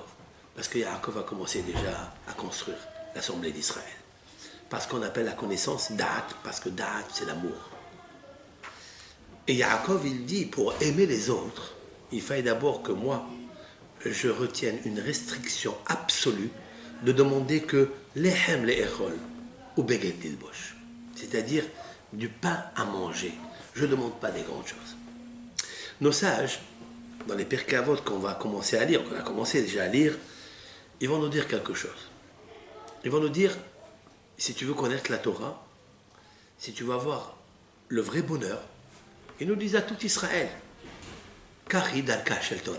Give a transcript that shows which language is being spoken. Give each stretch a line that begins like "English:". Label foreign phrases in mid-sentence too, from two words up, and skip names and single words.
French: Parce que Yaakov a commencé déjà à construire l'Assemblée d'Israël. Parce qu'on appelle la connaissance Da'at, parce que Da'at c'est l'amour. Et Yaakov il dit, pour aimer les autres, il faille d'abord que moi, je retienne une restriction absolue de demander que
Hebrew: לחם לאכול
French: ou
Hebrew: בגד ללבוש,
French: c'est-à-dire du pain à manger. Je ne demande pas des grandes choses. Nos sages, dans les Pirkei Avot qu'on va commencer à lire, qu'on a commencé déjà à lire, ils vont nous dire quelque chose. Ils vont nous dire, si tu veux connaître la Torah, si tu veux avoir le vrai bonheur, ils nous disent à tout Israël,
Hebrew: קרי דרכה של תורה.